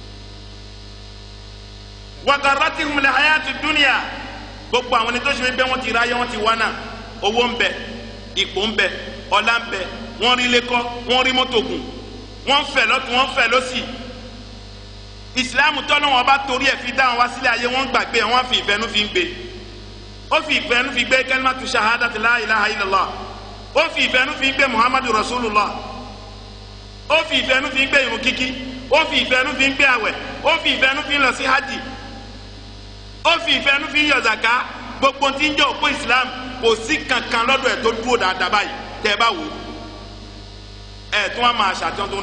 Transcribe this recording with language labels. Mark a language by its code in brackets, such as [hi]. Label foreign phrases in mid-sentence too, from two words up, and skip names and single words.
[ar] و غرتهم الحياة الدنيا [yo] gbogbo àwọn ẹni tó ṣe wípé wọ́n ti ráyé wọ́n ti wá náà owó ń bẹ ipò ń bẹ ọlá ń bẹ wọ́n rí lẹ́kọ́ wọ́n rí mọ́tò gùn wọ́n fẹ́ lọ́tún wọ́n fẹ́ lọ́sì ìsìláàmù tọ́lọ́wọ́n bá torí ẹ̀ fi dá wọn wá sílẹ̀ ayé wọ́n gbàgbé wọ́n fi ìfẹ́nu fi ń gbé ó fi ìfẹ́nu fi gbé [ar] كلمة الشهادة لا إله إلا الله [yo] ó fi ìfẹ́nu fi gbé [ar] محمد رسول الله [yo] ó fi ìfẹ́nu fi gbé irun kíkí ó fi ìfẹ́nu fi gbé àwẹ̀ ó fi ìfẹ́nu fi lọ sí hajj ó fi ìfẹ́nu fi yọ zaka gbogbo tí ń jẹ́ òpó islam kò sí kankan lọ́dọ̀ ẹ̀ tó dúró dáadáa báyìí tẹ́ ẹ bá wò ẹ̀ tún wá máa ṣàtúntò tó ń